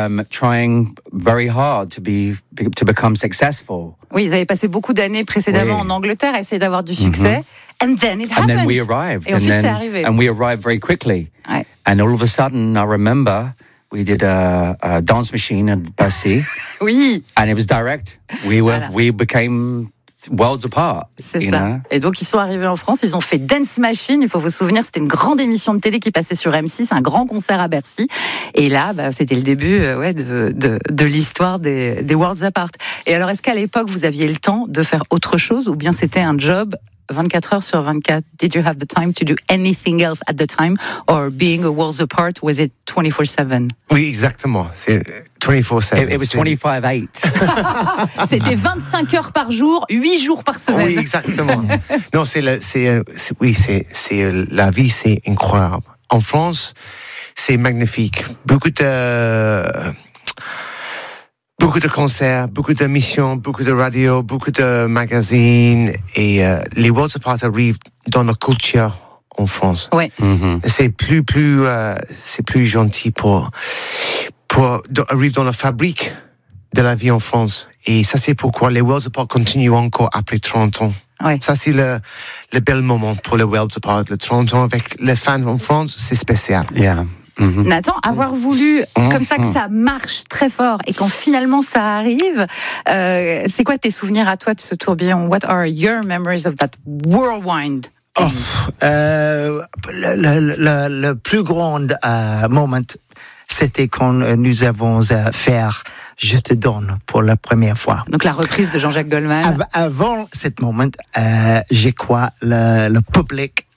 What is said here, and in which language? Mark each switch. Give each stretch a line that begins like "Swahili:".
English: Trying very hard to become successful.
French: Oui, ils avaient passé beaucoup d'années précédemment en Angleterre à essayer d'avoir du succès.
English: And then it happened. And then we arrived. And we arrived very quickly.
French: Ouais.
English: And all of a sudden, I remember, we did a dance machine at Bercy.
French: Oui.
English: And it was direct. We became Worlds Apart.
French: C'est ça. Et donc, ils sont arrivés en France, ils ont fait Dance Machine. Il faut vous souvenir, c'était une grande émission de télé qui passait sur M6, un grand concert à Bercy. Et là, bah, c'était le début de l'histoire des Worlds Apart. Et alors, est-ce qu'à l'époque, vous aviez le temps de faire autre chose ou bien c'était un job 24 heures sur 24,
English: did you have the time to do anything else at the time?
French: Or being
English: a Worlds Apart, was it 24-7?
French: Oui, exactement. C'est 24-7.
English: It was 25-8.
French: C'était 25 heures par jour, 8 jours par semaine. Oui, exactement. Non, c'est la vie, c'est incroyable. En France, c'est magnifique. Beaucoup de concerts, beaucoup d'émissions, beaucoup de radio, beaucoup de magazines. Et les World's Apart arrivent dans notre culture en France. Ouais. Mm-hmm. C'est plus gentil pour arriver dans la fabrique de la vie en France. Et ça, c'est pourquoi les World's Apart continuent encore après 30 ans. Ouais. Ça, c'est le bel moment pour les World's Apart. Le 30 ans avec les fans en France, c'est spécial.
English: Yeah. Mm-hmm.
French: Nathan, avoir voulu comme ça que ça marche très fort et quand finalement ça arrive, c'est quoi tes souvenirs à toi de ce tourbillon?
English: What are your memories of that whirlwind?
French: Le plus grand moment, c'était quand nous avons fait Je te donne pour la première fois. Donc la reprise de Jean-Jacques Goldman. Avant ce moment, je crois le public